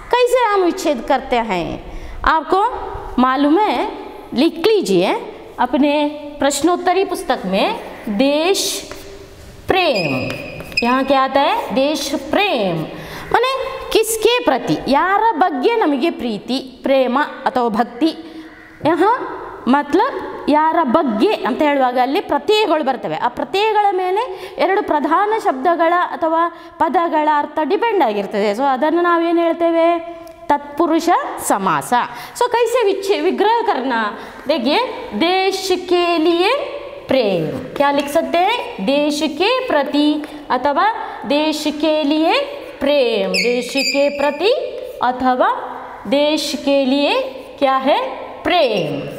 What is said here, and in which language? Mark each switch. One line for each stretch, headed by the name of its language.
Hindi: कैसे हम विच्छेद करते हैं आपको मालूम है, लिख लीजिए अपने प्रश्नोत्तरी पुस्तक में देश प्रेम। यहाँ क्या आता है, देश प्रेम माने किसके प्रति, यार ಬಗ್ಗೆ ನಮಗೆ ಪ್ರೀತಿ ಪ್ರೇಮ ಅಥವಾ ಭಕ್ತಿ।
Kannada: यहाँ मतलब ಯಾರ ಬಗ್ಗೆ ಅಂತ ಹೇಳುವಾಗ ಅಲ್ಲಿ ಪ್ರತ್ಯಯಗಳು ಬರ್ತವೆ। ಆ ಪ್ರತ್ಯಯಗಳ ಮೇಲೆ ಎರಡು ಪ್ರಧಾನ ಶಬ್ದಗಳ ಅಥವಾ ಪದಗಳ ಅರ್ಥ ಡಿಪೆಂಡ್ ಆಗಿರ್ತದೆ। ಸೊ ಅದನ್ನು ನಾವೇನು ಹೇಳ್ತೇವೆ, तत्पुरुष समास।
Hindi: सो कैसे विग्रह करना, देखिए देश के लिए प्रेम क्या लिख सकते हैं, देश के प्रति अथवा देश के लिए प्रेम, देश के प्रति अथवा देश के लिए क्या है, प्रेम।